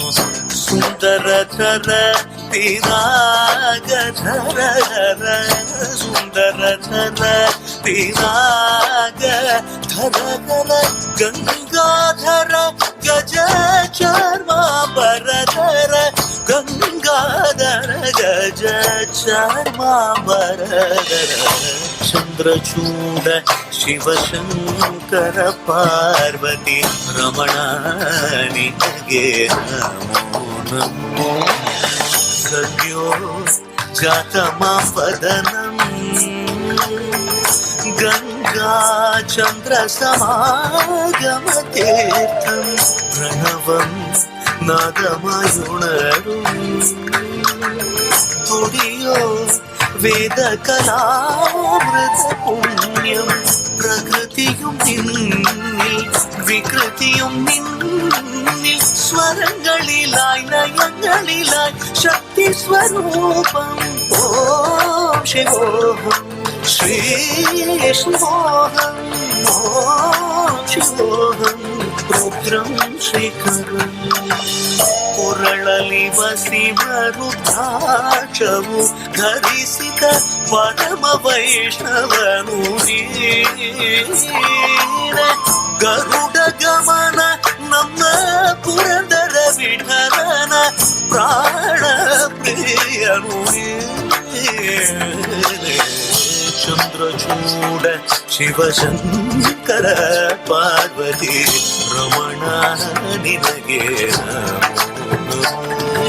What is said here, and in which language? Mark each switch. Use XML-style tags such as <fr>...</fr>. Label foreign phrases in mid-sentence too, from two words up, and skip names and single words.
<kn>ಸುಂದರತರ ಪಿರಾಗಧರ ಸುಂದರತರ ಪಿರಾಗ ಧರ ಗಂಗಾಧರ ಗಜ ಚರ್ಮಾಂಬರಧರ ಗಂಗಾಧರ ಗಜ ಚರ್ಮಾಂಬರಧರ. ಚಂದ್ರಚೂಡ ಶಿವಶಂಕರ ಪಾರ್ವತಿ ರಮಣ ನಿನಗೆ ನಮೋ ನಮೋ.</kn> <sa>ಸದ್ಯೋ ಜಾತಮಾಪದನಂ ಗಂಗಾ ಚಂದ್ರ ಸಮಾಗಮತೀರ್ಥಂ ಪ್ರಣವಂ ನಾದಮಯುಣರು</sa> <ml>തുടിയോ വേദകലാമൃത പുണ്യം പ്രകൃതിയും നിന്നിൽ വികൃതിയും നിന്നിൽ സ്വരങ്ങളിലായി നയങ്ങളിലായി ശക്തി സ്വരൂപം</ml> <sa>ഓം ശിവോഹം ശ്രീ ശിവോഹം ഓം ശിവോഹം രുദ്രം</sa> <ml>ಶ್ರೀಕರಂ.</ml> <kn>ಕೊರಳಲಿ ವಸಿವ ರುದ್ರಾಕ್ಷವು ಧರಿಸಿದ ಪರಮ ವೈಷ್ಣವನು ಗರುಡ ಗಮನ ನಮ್ಮ ಪುರಂದರ ವಿಠಲನ ಪ್ರಾಣ ಪ್ರಿಯನು. ಚಂದ್ರಚೂಡ ಶಿವಶಂಕರ ಪಾರ್ವತಿ ರಮಣ ನಿನಗೆ ನಮೋ ನಮೋ.</kn>